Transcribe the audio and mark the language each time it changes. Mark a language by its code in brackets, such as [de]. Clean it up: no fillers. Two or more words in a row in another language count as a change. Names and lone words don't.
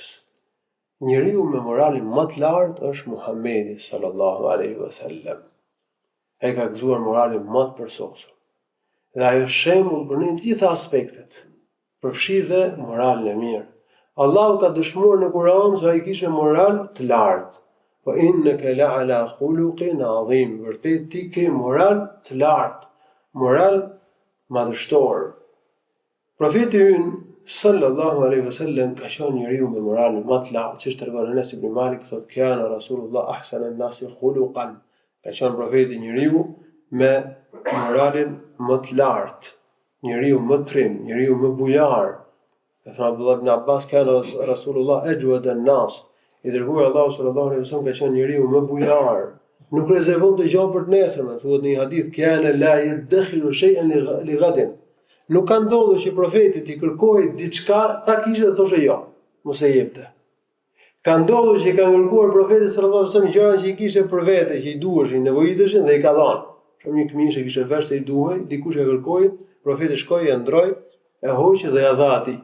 [sq] Njeriu me moralin më të lartë është Muhamedi [ar] صلى الله عليه وسلم. [sq] Ai ka gëzuar moralin më të përsosur. Dhe ajo shembull për në gjitha aspektet, përfshi dhe moralin e mirë. Allahu ka dëshmuar në Kur'an se ai kishte moral të lartë. [ar] وإنك لعلى خلق عظيم. [sq] Vërtet ti ke moral të lartë, moral madhështor. Profeti ynë [ar] صلى الله عليه وسلم [sq] ka qenë njeriu me moralin më të lartë, siç tregon Anas ibn Malik, thotë [ar] كان رسول الله أحسن الناس خلقا. [sq] Ka qenë profeti njeriu me moralin më të lartë, njeriu më trim, njeriu më bujar. Ka thënë Abdullah ibn Abbas [ar] كان رسول الله أجود الناس. [sq] I dërguar Allahu [ar] صلى الله عليه وسلم [sq] ka qenë njeriu më bujar. Nuk rezervon të gjë për të nesërmen, thuhet në një hadith [ar] كان لا يدخل شيئا لغد. [sq] Nuk ka ndodhur që profeti i kërkoi diçka, ta kishte dhe thoshte jo, mos e jepte. Ka ndodhur që i ka kërkuar profetit [ar] صلى الله عليه وسلم [sq] gjëra që i kishte për vete, që i duheshin, nevojiteshin dhe i ka dhënë. Shumë një këmishë që kishte vesh se i duhej, dikush e kërkoi, profeti shkoi, e ndroi, e hoqi dhe ja dha atij.